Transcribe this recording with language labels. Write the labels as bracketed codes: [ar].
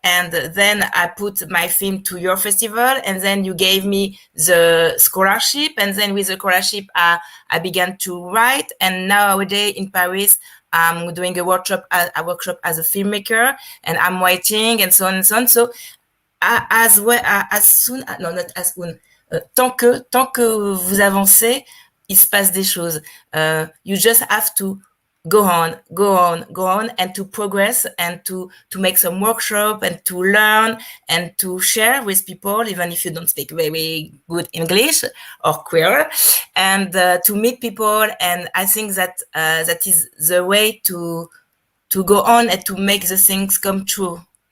[en] And then I put my film to your festival, and then you gave me the scholarship. And then with the scholarship, I began to write. And nowadays in Paris, I'm doing a workshop as a filmmaker, and I'm writing, and so on and so on. So as well, not as soon. [fr] Tant que vous avancez, il se passe des choses. [en] You just have to go on, and to progress, and to make some workshop, and to learn, and to share with people, even if you don't speak very good English or queer, and to meet people. And I think that that is the way to go on and to make the things come true.